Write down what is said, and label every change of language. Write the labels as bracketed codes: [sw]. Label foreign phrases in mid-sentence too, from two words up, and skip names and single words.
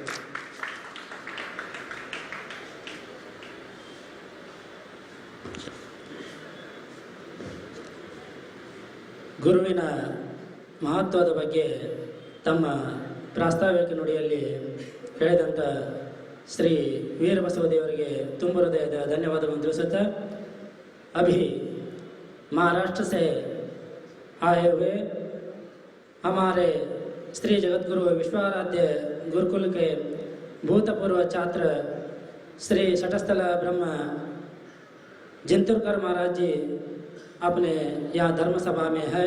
[kn] ಗುರುವಿನ ಮಹತ್ವದ ಬಗ್ಗೆ ತಮ್ಮ ಪ್ರಾಸ್ತಾವಿಕ ನುಡಿಯಲ್ಲಿ ಹೇಳಿದಂಥ ಶ್ರೀ ವೀರಬಸವ ದೇವರಿಗೆ ತುಂಬ ಹೃದಯದ ಧನ್ಯವಾದಗಳನ್ನು ತಿಳಿಸುತ್ತಾ [hi] अभी महाराष्ट्र से आए हुए हमारे श्री जगतगुरु विश्वाराध्य गुरुकुल के भूतपूर्व छात्र श्री शटस्थल ब्रह्म जिंतुरकर महाराज जी अपने यहाँ धर्म सभा में है।